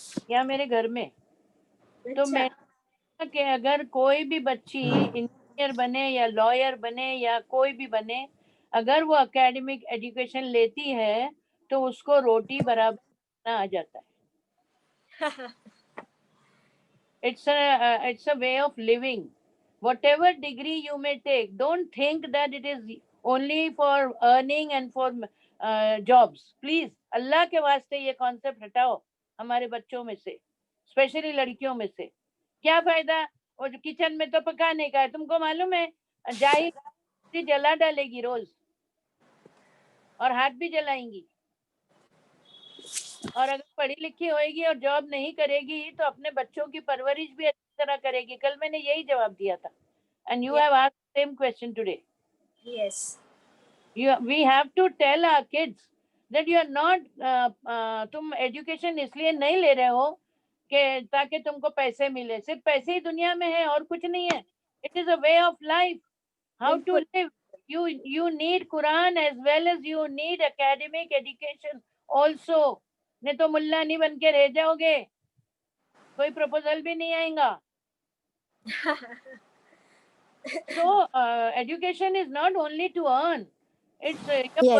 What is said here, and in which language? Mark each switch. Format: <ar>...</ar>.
<ur>یا میرے گھر میں. تو اچھا, میں نے کہ اگر کوئی بھی بچی انجینئر بنے یا لائر بنے یا کوئی بھی بنے, اگر وہ اکیڈمک ایجوکیشن لیتی ہے تو اس کو روٹی برابر آ جاتا ہے.</ur> <en>It's a way of living. Whatever degree you may take, don't think that it is only for earning and for jobs.</en> <ur>Please, اللہ کے واسطے یہ کانسیپٹ ہٹاؤ ہمارے بچوں میں سے, اسپیشلی لڑکیوں میں سے. کیا فائدہ وہ جو کچن میں تو پکانے کا ہے, تم کو معلوم ہے جائے جلا ڈالے گی روز اور ہاتھ بھی جلائیں گی, اور اگر پڑھی لکھی ہوئے گی اور جاب نہیں کرے گی تو اپنے بچوں کی پرورش بھی اچھی طرح کرے گی. کل میں نے یہی جواب دیا تھا.</ur> <en>And you have asked the same question today. Yes. We have to tell our kids that you are not</en> <ur>تم ایجوکیشن اس لیے نہیں لے رہے ہو کہ تاکہ تم کو پیسے ملے. صرف پیسے ہی دنیا میں ہے اور کچھ نہیں ہے.</ur> <en>It is a way of life. How to live. You need Quran as well as you need academic education also.</en> <ur>نہیں تو ملا نہیں بن کے رہ جاؤ گے, کوئی پروپوزل بھی نہیں آئے گا.</ur> <en>So education is not only to earn, it's your</en>